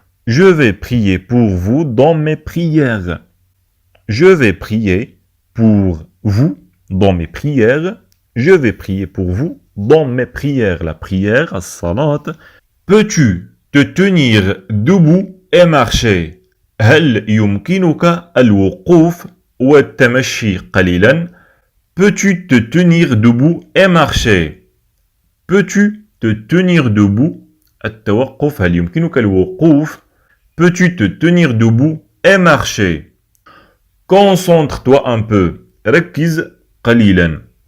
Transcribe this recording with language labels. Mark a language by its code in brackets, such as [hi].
[fr] Je vais prier pour vous dans mes prières. Je vais prier pour vous dans mes prières. Je vais prier pour vous dans mes prières. La prière, الصلاة. Peux-tu te tenir debout et marcher? [ar] هل يمكنك الوقوف والتمشي قليلا? [fr] Peux-tu te tenir debout et marcher? Peux-tu te tenir debout? التوقف. [ar] هل يمكنك الوقوف? [fr] Peux-tu te tenir debout et marcher? Concentre-toi un peu. [ar] ركز قليلا.